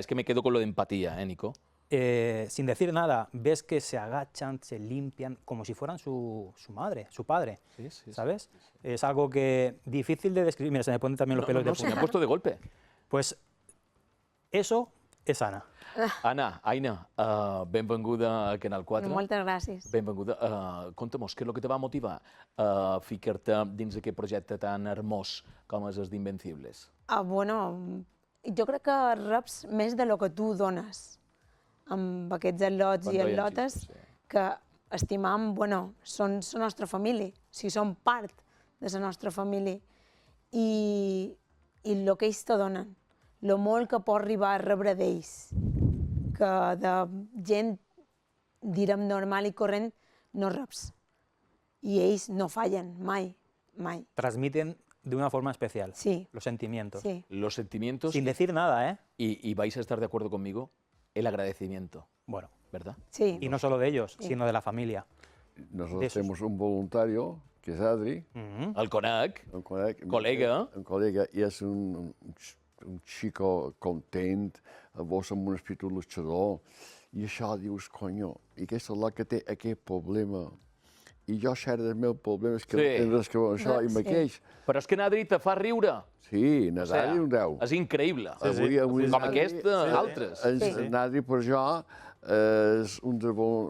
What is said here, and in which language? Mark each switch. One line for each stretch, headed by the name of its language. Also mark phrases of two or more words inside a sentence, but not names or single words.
Spanish: es que me quedo con lo de empatía, Nico. sin decir nada, ves que se agachan, se limpian, como si fueran su madre, su padre, Sí, sí, ¿sabes? Es algo que difícil de describir. Mira, se me ponen también los pelos de se me punta. ha puesto de golpe. Pues eso es Ana.
Catalan: Anna, Aina, benvinguda al Canal 4. Moltes gràcies. Benvinguda. Conta'm, què és el que te va motivar a ficar-te dins aquest projecte tan hermós com és el d'Invencibles? Bueno, jo crec que reps més de lo que tu dones amb aquests atlots i Quan veiem atlotes xistos, que estimam, bueno, són la nostra família, o sigui, són part de la nostra família i el que ells te donen, el molt que pot arribar a rebre d'ells, que de gent, direm, normal i corrent, no reps. I ells no fallen, mai, mai.
Spanish: Transmiten de una forma especial Sí. los sentimientos. Sí. Los sentimientos Sin decir nada, ¿eh? y vais a estar de acuerdo conmigo, el agradecimiento, Bueno, ¿verdad? Sí. y no solo de ellos, Sí. sino de la familia. Nosotros De esos. tenemos un voluntario, que es Adri, Ujú.
Catalan: El Conec,
Spanish: un colega, y es un chico content, vos amb un espíritu luchador,
Catalan: i això dius, conyo, i aquesta és la que té aquest problema. I jo xerro dels meus problemes que Sí. tenen res que veure amb això, i Sí. me queix. però és que Nadri te fa riure. Sí, Nadal és un 10. és increïble. Avui Com Nadri- aquest, altres. Nadri, per jo, és un dels bons...